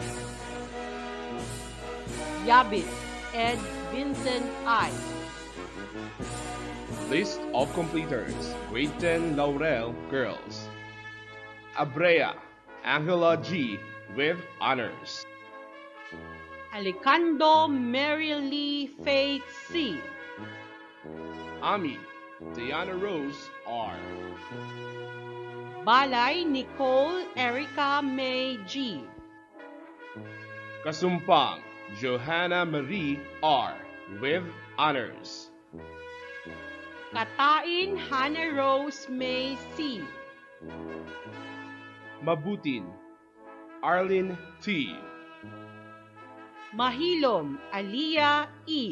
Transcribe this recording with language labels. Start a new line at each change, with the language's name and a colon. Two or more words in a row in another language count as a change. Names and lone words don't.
English: Yabit Ed Vincent I. List of completers. Grade 10 Laurel Girls. Abrea Angela G. with honors. Alicando Mary Lee Faith C. Ami Diana Rose R. Balay Nicole Erica May G. Kasumpang Johanna Marie R. with honors. Katain Hannah Rose May C. Mabutin, Arlene T. Mahilom Aliyah E.